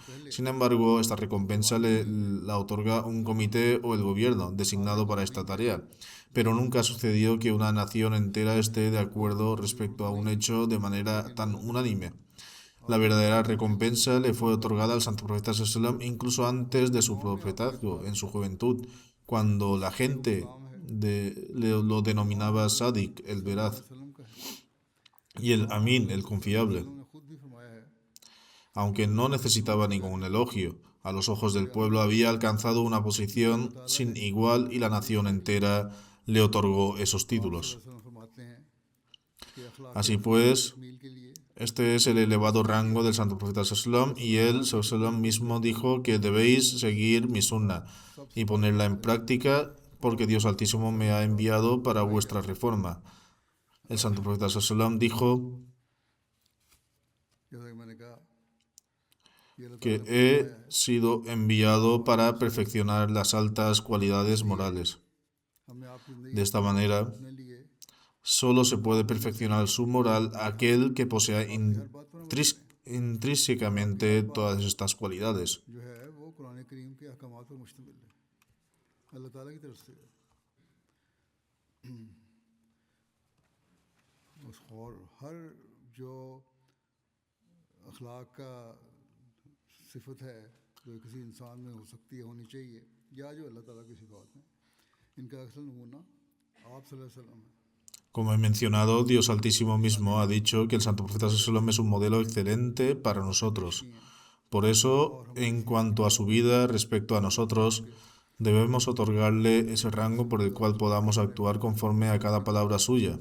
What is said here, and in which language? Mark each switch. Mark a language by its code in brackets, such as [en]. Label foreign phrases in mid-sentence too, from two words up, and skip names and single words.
[es] Sin embargo, esta recompensa la otorga un comité o el gobierno designado para esta tarea. Pero nunca sucedió que una nación entera esté de acuerdo respecto a un hecho de manera tan unánime. La verdadera recompensa le fue otorgada al santo profeta [ar] صلى الله عليه وسلم [es] incluso antes de su profetazgo, en su juventud, cuando la gente lo denominaba Sadik, el veraz, [ur] وسلم کا ہے [es] y el Amin, el confiable, [ur] انہوں نے خود بھی فرمایا ہے [es] aunque no necesitaba ningún elogio. A los ojos del pueblo había alcanzado una posición sin igual y la nación entera le otorgó esos títulos. [ur] وسلم فرماتے ہیں کہ اخلاق [es] Así pues, [ur] تکمیل کے لیے [es] este es el elevado rango del santo profeta [ar] صلى الله عليه وسلم, [es] y él [ar] صلى الله عليه وسلم [es] mismo dijo que debéis seguir mi sunna y ponerla en práctica porque Dios Altísimo me ha enviado para vuestra reforma. El santo profeta [ar] صلى الله عليه وسلم [es] dijo [ur] جیسا کہ میں نے کہا یہ اللہ [es] que [ur] تعالیٰ نے [es] he sido enviado para perfeccionar las altas cualidades morales. [ur] ہم نے آپ کی زندگی [es] De esta manera, [ur] اپنے لیے [es] solo se puede perfeccionar su moral aquel que posea [ur] ہر بات پر عمل [es] intrínsecamente todas estas cualidades. [ur] جو ہے وہ قرآن کریم کے احکامات پر مشتمل ہے اللہ تعالیٰ کی طرف سے اور ہر جو اخلاق کا صفت ہے جو کسی انسان میں ہو سکتی ہے ہونی چاہیے یا جو اللہ تعالیٰ کی صفات ہیں ان کا اصل نمونہ آپ [ar] صلی اللہ علیہ وسلم [ur] ہے [es] Como he mencionado, Dios Altísimo mismo ha dicho que el Santo Profeta ﷺ es un modelo excelente para nosotros. Por eso, en cuanto a su vida respecto a nosotros, debemos otorgarle ese rango por el cual podamos actuar conforme a cada palabra suya.